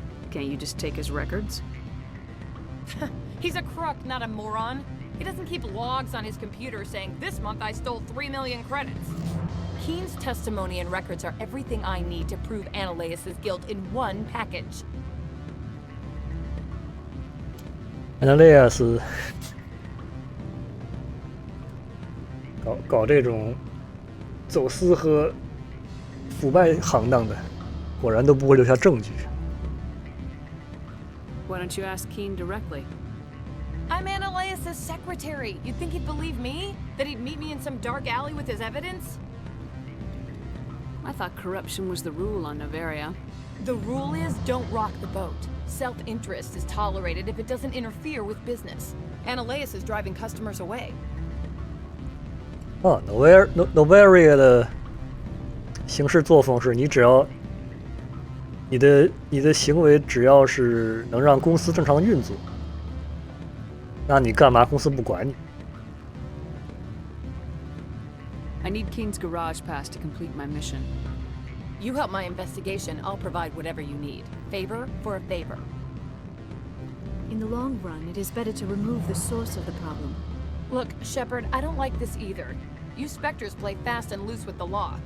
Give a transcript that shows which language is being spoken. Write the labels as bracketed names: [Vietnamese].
[English] Can't you just take his records? He's a crook, not a moron. He doesn't keep logs on his computer saying, this month I stole 3 million credits. Keen's testimony and records are everything I need to prove Ananias' guilt in one package. [Chinese] Ananias 搞这种走私和腐败行当的，果然都不会留下证据。 [English] Why don't you ask Keen directly? I'm Ananias' secretary. You'd think he'd believe me? That he'd meet me in some dark alley with his evidence? I thought corruption was the rule on Noveria. The rule is don't rock the boat. Self-interest is tolerated if it doesn't interfere with business. Ananias is driving customers away. [Chinese] 啊 ，Noveria 的行事作风是，你只要你的行为只要是能让公司正常运作，那你干嘛公司不管你？ [English] I need Keen's garage pass to complete my mission. You help my investigation, I'll provide whatever you need. Favor for a favor. In the long run, it is better to remove the source of the problem. Look, Shepard, I don't like this either. You Spectres play fast and loose with the law.